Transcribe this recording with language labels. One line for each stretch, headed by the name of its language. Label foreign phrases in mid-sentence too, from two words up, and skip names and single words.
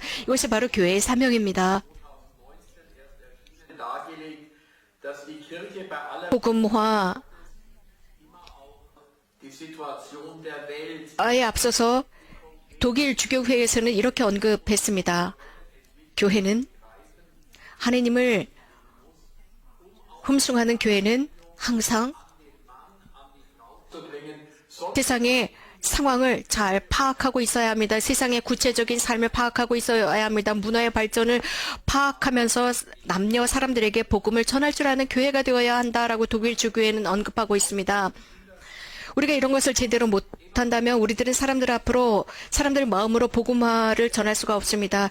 Korean: 이것이 바로 교회의 사명입니다. 복음화에 앞서서 독일 주교회에서는 이렇게 언급했습니다. 교회는 하느님을 흠숭하는 교회는 항상
German: zu bringen, soll
Korean: 세상의 상황을 잘 파악하고 있어야 합니다. 세상의 구체적인 삶을 파악하고 있어야 합니다. 문화의 발전을 파악하면서 남녀 사람들에게 복음을 전할 줄 아는 교회가 되어야 한다라고 독일 주교회는 언급하고 있습니다. 우리가 이런 것을 제대로 못한다면 우리들은 사람들 앞으로 사람들 마음으로 복음화를 전할 수가 없습니다.